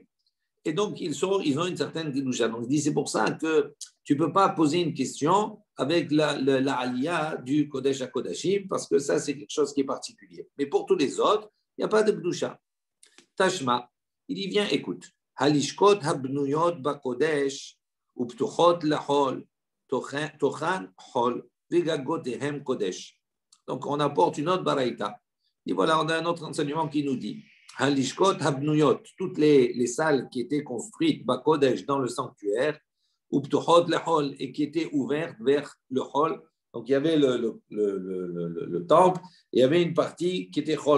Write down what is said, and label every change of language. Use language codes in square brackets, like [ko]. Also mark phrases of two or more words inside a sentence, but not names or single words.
[fr] Et donc, ils ont une certaine Kedusha. Donc, il dit, c'est pour ça que tu ne peux pas poser une question avec la Aliyah du Kodesh à Kodashim, parce que ça, c'est quelque chose qui est particulier. Mais pour tous les autres, il n'y a pas de Kedusha. Tashma, il dit, viens, écoute. [he] הלשכות הבנויות בקודש, ופתוחות לחול, תוכן חול, וגגותיהן קודש. [fr] Donc, on apporte une autre baraïta. Et voilà, on a un autre enseignement qui nous dit [he] הלשכות הבנויות, [fr] toutes les salles qui étaient construites bakodesh dans le sanctuaire, [he] ופתוחות לחול, [fr] et qui étaient ouvertes vers le hol. Donc, il y avait le temple, et il y avait une partie qui était hol.